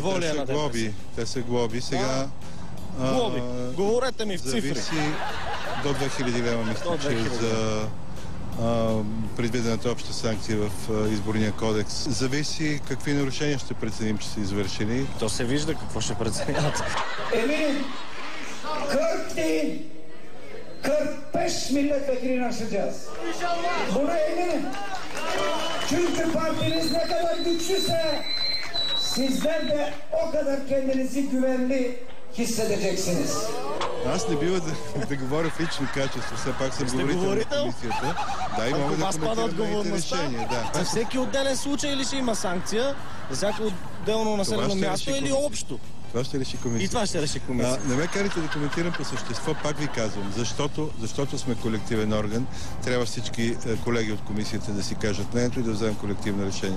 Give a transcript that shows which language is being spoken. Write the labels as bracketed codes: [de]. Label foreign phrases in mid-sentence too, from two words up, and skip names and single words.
[bg] Те са глоби. Сега... Глоби. Говорете ми в цифри. Зависи до 2000 лева, мисля, че за предвидената обща санкция в изборния кодекс. Зависи какви нарушения ще преценим, че са извършили. То се вижда какво ще преценят. [tr] Eminim 40 değil, 45 milletvekili aşacağız. Buna eminim. Çünkü partiniz ne kadar güçlüyse sizler de o kadar kendinizi güvenli hissedeceksiniz. [bg] Аз не бива да говоря в лично качество, все пак съм говорител на комисията. Да, и мога да коментирам моите решения. За всеки отделен случай ли ще има санкция? За всяко отделно населено място или общо? Това ще реши комисията. И това ще реши комисията. Не ме карайте да коментирам по същество, пак ви казвам, защото сме колективен орган, трябва всички колеги от комисията да си кажат мнението и да вземем колективно решение.